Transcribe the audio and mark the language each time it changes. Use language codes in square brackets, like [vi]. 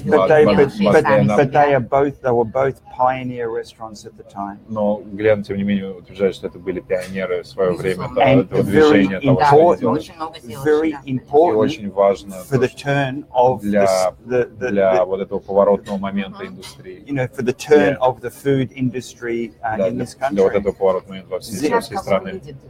[en] But they were both pioneer restaurants at the time. [ru] Но Глен, тем не менее, утверждает, что это были пионеры в свое время этого движения, того, что они [en] very important, [ru] очень важно [en] for the turn of [ru] для вот этого поворотного момента индустрии. [en] You know, for the turn of the food industry in this country. [ru] Для вот этого поворотного момента во всей стране.